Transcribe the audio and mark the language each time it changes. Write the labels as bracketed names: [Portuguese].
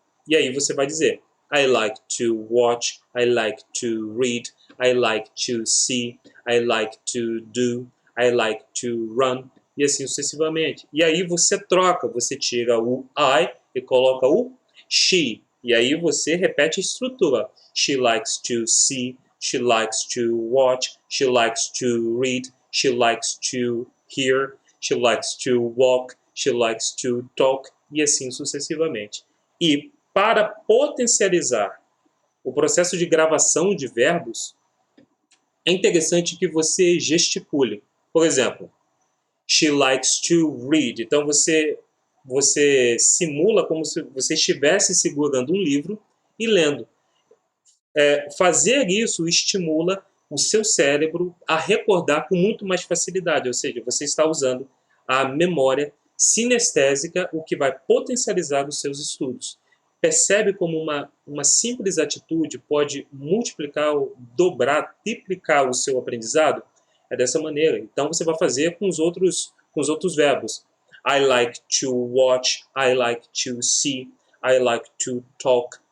[Portuguese] E aí você vai dizer, [English] I like to watch, I like to read, I like to see, I like to do, I like to run, [Portuguese] e assim sucessivamente. E aí você troca, você tira o I e coloca o she. E aí você repete a estrutura. [English] She likes to see, she likes to watch, she likes to read, she likes to hear, she likes to walk, she likes to talk, [Portuguese] e assim sucessivamente. E para potencializar o processo de gravação de verbos, é interessante que você gesticule. Por exemplo, [English] she likes to read. [Portuguese] Então você simula como se você estivesse segurando um livro e lendo. Fazer isso estimula o seu cérebro a recordar com muito mais facilidade, ou seja, você está usando a memória sinestésica, o que vai potencializar os seus estudos. Percebe como uma simples atitude pode multiplicar, dobrar, triplicar o seu aprendizado? É dessa maneira. Então você vai fazer com os outros verbos. [English] I like to watch, I like to see, I like to talk,